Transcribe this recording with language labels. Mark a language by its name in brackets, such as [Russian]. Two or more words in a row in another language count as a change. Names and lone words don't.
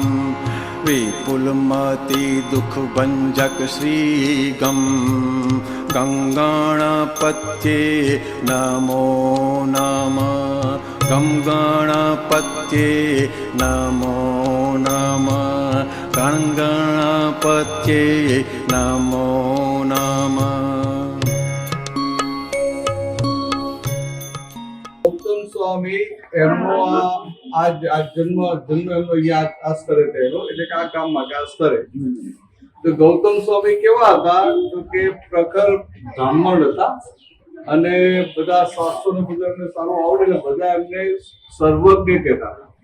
[Sanskrit] विपुलमति दुख भंजक श्री गणपत्ये नमो नमः। गणपत्ये नमो नमः। गणपत्ये नमो नमः। [Gujarati] ગૌતમ સ્વામી એમનો આજ જન્મ એમનો આ સ્તરે થયેલો, એટલે કે આ ગામમાં કે આ સ્તરે. તો ગૌતમ સ્વામી કેવા હતા? તો કે પ્રખર બ્રાહ્મણ હતા અને બધા શાસ્ત્રોને બધા એમને સારું આવડે એટલે બધા એમને સર્વજ્ઞ કહેતા હતા.